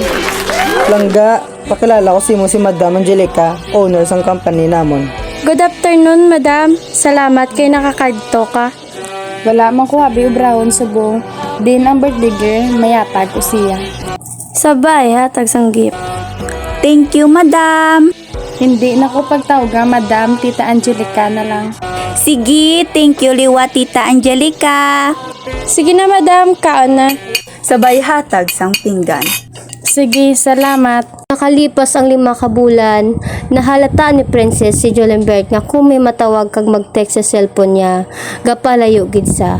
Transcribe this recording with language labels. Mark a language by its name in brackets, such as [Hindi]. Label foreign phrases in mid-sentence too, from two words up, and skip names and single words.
[Hiligaynon] Langga, pakilala ko si Madam Angelica, owner sang company namon. [English] Good afternoon, madam. [Hiligaynon] Salamat kay nakakadto ka. Wala man ko habi ubrahon subong. Din ang [English] birthday girl, [Hiligaynon] mayatag ko siya. Sabay hatag sang gift. [English] Thank you, madam. [Hiligaynon] Hindi na ko pagtawga, madam. Tita Angelica na lang. Sige, [English] thank you [Hiligaynon] liwa [English] Tita Angelica. [Hiligaynon] Sige na, madam. Kaon na. Sabay hatag sang pinggan. Sige, salamat. Nakalipas ang 5 ka bulan, nahalata ni Princess si Jolenberg nga kung may matawag kag mag-text sa cellphone niya, gapalayo gid sa.